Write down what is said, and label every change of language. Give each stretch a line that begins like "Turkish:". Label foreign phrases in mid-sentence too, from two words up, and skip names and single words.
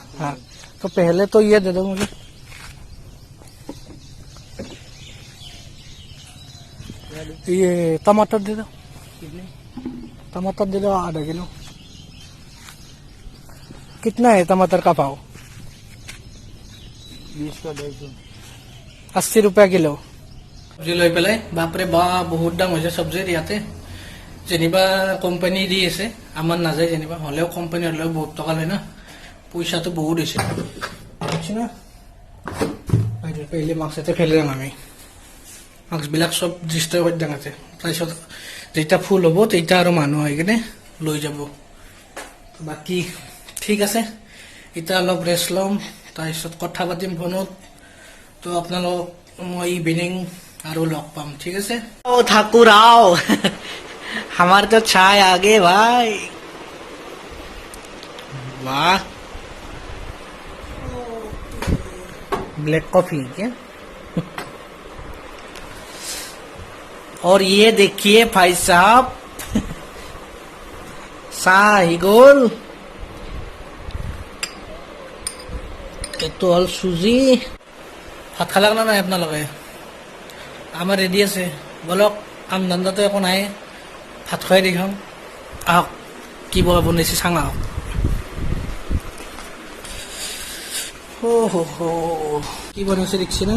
Hindi: हाँ, तो पहले तो ये दे दो मुझे। ये टमाटर दे दो, टमाटर दे दो आधा किलो। कितना है टमाटर का भाव? 20 का 250। 80 रुपया किलो।
Assamese: চব্জি লৈ পেলাই বাপৰে বা বহুত দাম হৈছে চব্জিৰ ইয়াতে। যেনিবা কোম্পানী দি আছে, আমাৰ নাযায় যেনিবা, হ'লেও কোম্পানী হ'লেও বহুত টকা লয় না, পইচাটো বহুত হৈছে। বুজিছে না? পেহলে মাস্ক এটা ফেলে যাম আমি। মাস্কবিলাক চব ডিষ্ট্ৰয় কৰি দিয়া আছে। তাৰপিছত যেতিয়া ফুল হ'ব তেতিয়া আৰু মানুহ আহি কিনে লৈ যাব। বাকী ঠিক আছে, এতিয়া অলপ ৰেষ্ট ল'ম, তাৰপিছত কথা পাতিম ফোনত। তো আপোনালোক মই ইভিনিং আৰু লগ পাম, ঠিক আছে?
Hindi: ও ঠাকুর आओ, हमारे तो चाय आ गए भाई। वाह,
English: black coffee
Hindi: क्या? और ये देखिए भाई साहब, शाही गोल, तो सुजी।
Assamese: ভাত খালাক না নাই আপোনালোকে? আমাৰ ৰেডি আছে, বলক। কাম ধান্দাটো একো নাই, ভাত খুৱাই দেখাম। আহক, কি বনাইছে চাং আহক। কি বনাইছে দেখছি না?